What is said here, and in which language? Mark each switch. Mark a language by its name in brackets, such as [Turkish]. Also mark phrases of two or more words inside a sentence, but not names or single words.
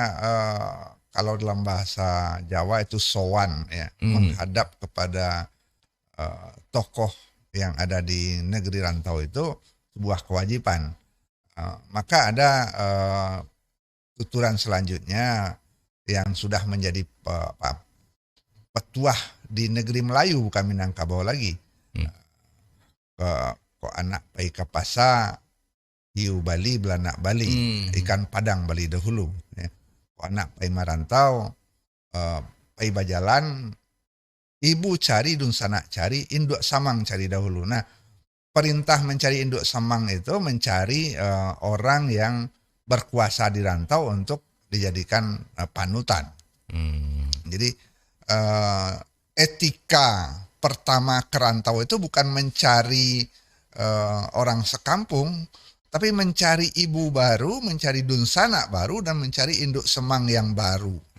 [Indonesian] Maka kalau dalam bahasa Jawa itu sowan ya, menghadap kepada tokoh yang ada di negeri rantau itu sebuah kewajiban. Maka ada tuturan selanjutnya yang sudah menjadi petuah di negeri Melayu, bukan Minangkabau lagi. [Minangkabau] Ko anak pai kapasa, hiu Bali belanak Bali, ikan padang Bali dahulu. [Indonesian] Ya. [Minangkabau] Ko anak pai marantau, pai bajalan, ibu cari dun sanak cari, induk samang cari dahulu. [Indonesian] Nah, perintah mencari induk samang itu mencari orang yang berkuasa di rantau untuk dijadikan panutan. Jadi etika pertama kerantau itu bukan mencari orang sekampung, tapi mencari ibu baru, mencari dunsanak baru, dan mencari induk semang yang baru.